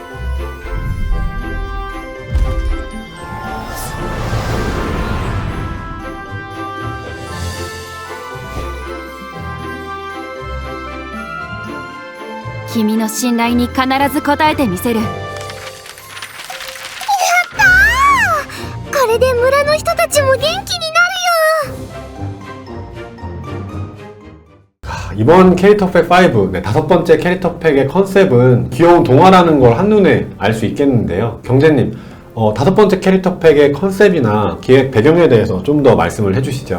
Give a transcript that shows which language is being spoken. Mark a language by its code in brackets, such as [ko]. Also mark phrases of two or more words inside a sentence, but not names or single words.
[ja] 君の信頼に必ず応えてみせる。これで村の人たちも元気になるよ。 [ko] 이번 캐릭터팩 5, 네, 5번째 캐릭터팩의 컨셉은 귀여운 동화라는 걸 한눈에 알 수 있겠는데요. 경재님, 5번째 캐릭터팩의 컨셉이나 기획 배경에 대해서 좀 더 말씀을 해주시죠.